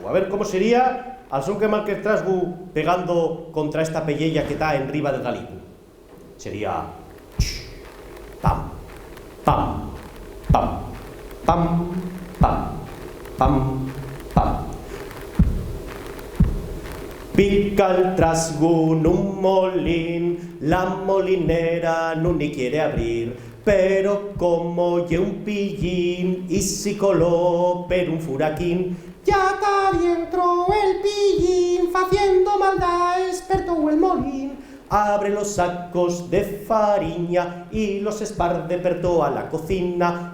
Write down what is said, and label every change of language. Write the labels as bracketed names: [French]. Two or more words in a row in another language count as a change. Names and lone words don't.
[Spanish] A ver, ¿cómo sería al son que marque el trasgu pegando contra esta pellella que está [Asturian] en riba del galipo? [Spanish] Sería pam, pam, pam, pam, pam, pam, pam. [Asturian] Pica el trasgu nun molín, la molinera nun ni quiere abrir, pero como ye un pillín y si coló per un furaquín, Ya está dentro el pillín, faciendo maldad, experto el molín. abre los sacos de fariña y los esparce per toda la cocina.